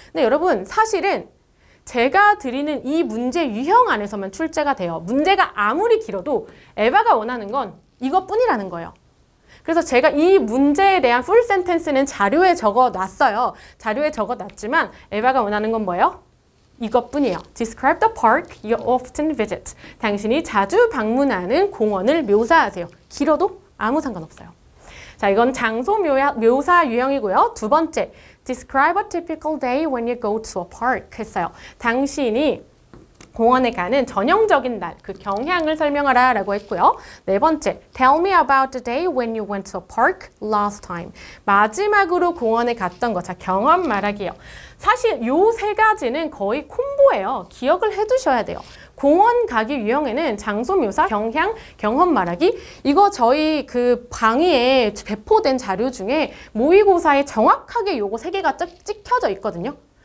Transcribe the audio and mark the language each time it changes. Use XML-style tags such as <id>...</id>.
<ko>근데 여러분, 사실은 제가 드리는 이 문제 유형 안에서만 출제가 돼요. 문제가 아무리 길어도 에바가 원하는 건 이것뿐이라는 거예요. 그래서 제가 이 문제에 대한 풀 센텐스는 자료에 적어놨어요. 자료에 적어놨지만 에바가 원하는 건 뭐예요? 이것뿐이에요.</ko> <en>Describe the park you often visit.</en> <ko>당신이 자주 방문하는 공원을 묘사하세요. 길어도 아무 상관없어요. 자, 이건 장소 묘사 유형이고요. 두 번째,</ko> <en>Describe a typical day when you go to a park</en> <ko>했어요. 당신이 공원에 가는 전형적인 날, 그 경향을 설명하라 라고 했고요. 네 번째,</ko> <en>Tell me about the day when you went to a park last time.</en> <ko>마지막으로 공원에 갔던 거, 자, 경험 말하기예요. 사실 요 세 가지는 거의 콤보예요. 기억을 해두셔야 돼요. 공원 가기 유형에는 장소 묘사, 경향, 경험 말하기 이거 저희 그 강의에 배포된 자료 중에 모의고사에 정확하게 요거 세 개가 찍혀져 있거든요.</ko>